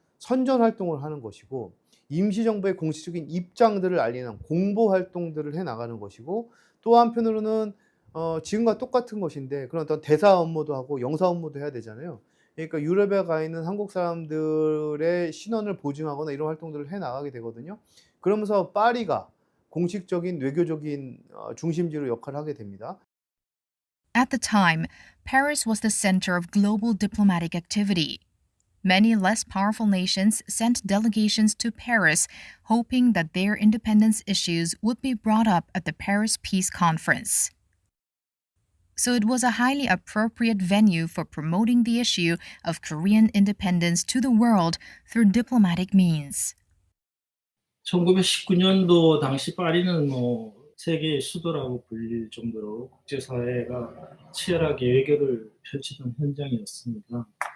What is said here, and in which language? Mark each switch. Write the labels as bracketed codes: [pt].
[ko] 선전 활동을 하는 것이고, 임시정부의 공식적인 입장들을 알리는 공보 활동들을 해나가는 것이고, 또 한편으로는 지금과 똑같은 것인데 그런 어떤 대사 업무도 하고 영사 업무도 해야 되잖아요. 그러니까 유럽에 가 있는 한국 사람들의 신원을 보증하거나 이런 활동들을 해나가게 되거든요. 그러면서 파리가 공식적인 외교적인 중심지로 역할을 하게 됩니다. [en] At the time, Paris was the center of global diplomatic activity. Many less powerful nations sent delegations to Paris, hoping that their independence issues would be brought up at the Paris Peace Conference. So it was a highly appropriate venue for promoting the issue of Korean independence to the world through diplomatic means. [ko] 1919년도 당시 파리는 세계의 수도라고 불릴 정도로 국제사회가 치열하게 외교를 펼치던 현장이었습니다.